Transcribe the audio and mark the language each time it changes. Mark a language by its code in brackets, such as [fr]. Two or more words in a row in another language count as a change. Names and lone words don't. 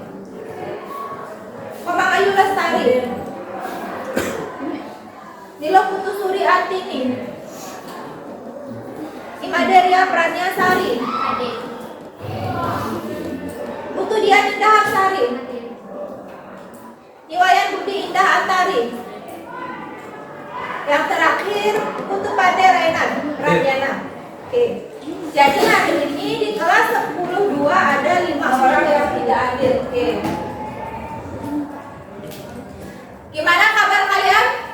[id] Komang Ayu Lestari. Nilo Putu Suri Antini. Imaderia Pranyasari. Hadir. Putu Dian Indah Aksari. Iwayan Budi Indah Antari. Yang terakhir Putu Pade Radiana. Oke. Jadi hari ini di kelas 10-2 ada 5 orang yang tidak hadir. Oke. Gimana kabar kalian?